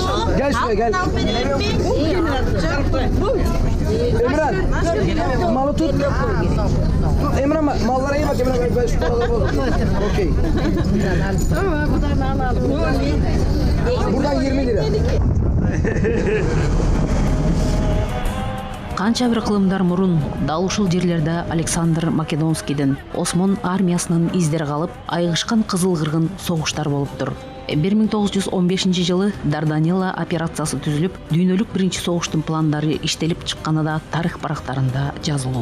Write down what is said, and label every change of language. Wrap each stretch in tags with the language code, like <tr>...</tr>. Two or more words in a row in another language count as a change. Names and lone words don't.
<tr>Gel şuraya gel. Emran, malı tut. Emran mallara iyi bak Emran. Ben şu paraları alalım. Okey. Buradan 20 lira.</tr> <ky>Канча бир кылымдар мурун дал ушул жерлерде Александр Македонскийдин Осмон армиясынын издери калып, айгышкан кызыл кыргын согуштар болуптур. 1915-жылы Дарданелла операциясы түзүлүп, дүйнөлүк биринчи согуштун пландары иштелип чыкканы да тарых барактарында жазылуу.</ky>